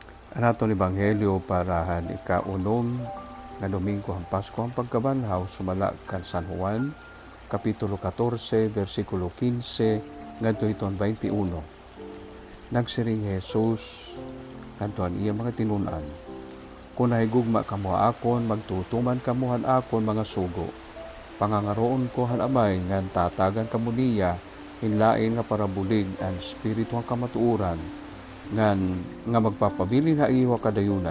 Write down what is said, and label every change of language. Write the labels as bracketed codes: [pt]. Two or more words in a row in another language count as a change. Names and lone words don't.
[war] Ang atong ebanghelyo para ikaunom nga Domingo ang Pasko ang pagkabanhaw sumala kan San Juan kapitulo 14 bersikulo 15 ngadto iton 21. Nagsiring Jesus ngadto iya mga tinun-an, kung nahigugma kamo akon magtutuman kamuhan akon mga sugo, pangangaroon ko han amay nga tatagan kamo niya hinlain nga para bulig ang espiritu ang kamatuuran nga magpapabilin ha iwa kadayunan.